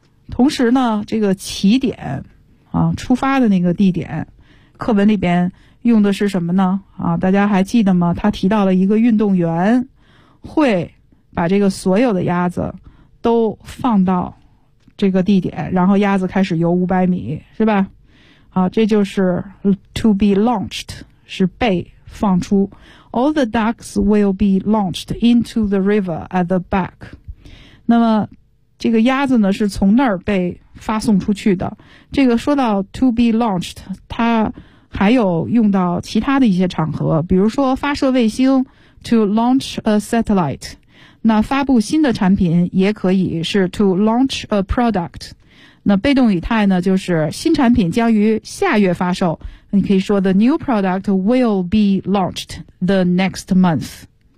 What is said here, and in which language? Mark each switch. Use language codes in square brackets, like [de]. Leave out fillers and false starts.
[zh] 同时呢这个起点啊，出发的那个地点课文里边用的是什么呢啊，大家还记得吗，他提到了一个运动员会把这个所有的鸭子都放到这个地点，然后鸭子开始游500米，是吧？好，这就是 to be launched, 是被放出。 [en] All the ducks will be launched into the river at the back. [zh] 那么这个鸭子呢是从那儿被发送出去的。这个说到 to be launched, 它还有用到其他的一些场合，比如说发射卫星 [en] to launch a satellite, [zh] 那发布新的产品也可以是 [en] to launch a product, [zh] 那被动语态呢就是新产品将于下月发售，你可以说 [en] the new product will be launched the next month。